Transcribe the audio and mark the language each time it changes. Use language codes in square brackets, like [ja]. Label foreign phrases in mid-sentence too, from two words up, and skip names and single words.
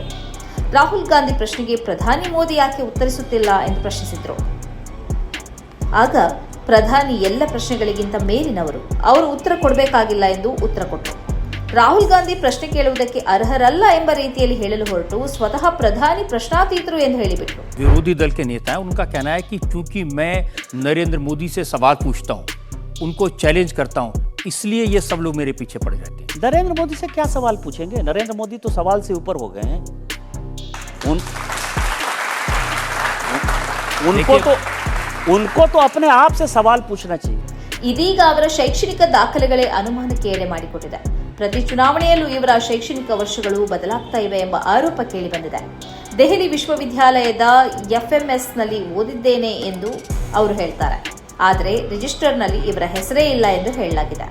[kn] ರಾಹುಲ್ ಗಾಂಧಿ ಪ್ರಶ್ನೆಗೆ ಪ್ರಧಾನಿ ಮೋದಿ ಯಾಕೆ ಉತ್ತರಿಸುತ್ತಿಲ್ಲ ಎಂದು ಪ್ರಶ್ನಿಸಿದ್ರು. ಆಗ ಪ್ರಧಾನಿ ಎಲ್ಲ ಪ್ರಶ್ನೆಗಳಿಗಿಂತ ಮೇಲಿನವರು, ಅವರು ಉತ್ತರ ಕೊಡಬೇಕಾಗಿಲ್ಲ ಎಂದು ಉತ್ತರ ಕೊಟ್ಟರು. ರಾಹುಲ್ ಗಾಂಧಿ ಪ್ರಶ್ನೆ ಕೇಳುವುದಕ್ಕೆ ಅರ್ಹರಲ್ಲ ಎಂಬ ರೀತಿಯಲ್ಲಿ ಹೇಳಲು ಹೊರಟು ಸ್ವತಃ ಪ್ರಧಾನಿ ಪ್ರಶ್ನಾತೀತರು ಎಂದು ಹೇಳಿಬಿಟ್ರು. [hi] विरोधी दल के नेता हैं, उनका कहना है कि चूंकि मैं नरेंद्र मोदी से सवाल पूछता हूं, उनको चैलेंज करता हूं, इसलिए ये सब लोग मेरे पीछे पड़ जाते हैं। नरेंद्र मोदी से क्या सवाल पूछेंगे? नरेंद्र मोदी तो सवाल से ऊपर हो गए हैं। उनको तो अपने आप से सवाल पूछना चाहिए. [kn] ಇದೀಗ ಅವರ ಶೈಕ್ಷಣಿಕ ದಾಖಲೆಗಳೇ ಅನುಮಾನಕ್ಕೆ ಎಡೆ ಮಾಡಿಕೊಟ್ಟಿದೆ. ಪ್ರತಿ ಚುನಾವಣೆಯಲ್ಲೂ ಇವರ ಶೈಕ್ಷಣಿಕ ವರ್ಷಗಳು ಬದಲಾಗ್ತಾ ಇವೆ ಎಂಬ ಆರೋಪ ಕೇಳಿಬಂದಿದೆ. ದೆಹಲಿ ವಿಶ್ವವಿದ್ಯಾಲಯದ FMSನಲ್ಲಿ ಓದಿದ್ದೇನೆ ಎಂದು ಅವರು ಹೇಳ್ತಾರೆ. ಆದರೆ ರಿಜಿಸ್ಟರ್ನಲ್ಲಿ ಇವರ ಹೆಸರೇ ಇಲ್ಲ ಎಂದು ಹೇಳಲಾಗಿದೆ.